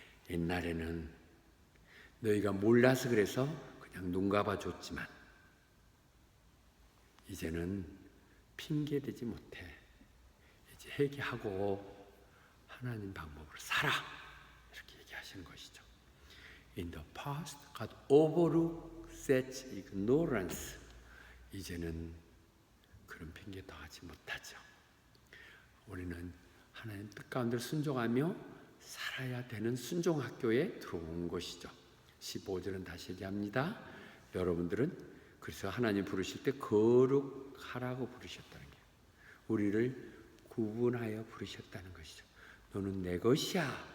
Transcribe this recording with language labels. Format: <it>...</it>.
<ko>옛날에는 너희가 몰라서 그래서 그냥 눈 감아줬지만 이제는 핑계대지 못해. 이제 회개하고 하나님 방법으로 살아. 이렇게 얘기하시는 것이죠.</ko> <en>In the past, God overlooked such ignorance.</en> <ko>이제는 그런 핑계 더 하지 못하죠. 우리는 하나님 뜻 가운데 순종하며 살아야 되는 순종학교에 들어온 것이죠. 15절은 다시 얘기합니다. 여러분들은 그래서 하나님 부르실 때 거룩하라고 부르셨다는 게 우리를 구분하여 부르셨다는 것이죠. 너는 내 것이야.</ko>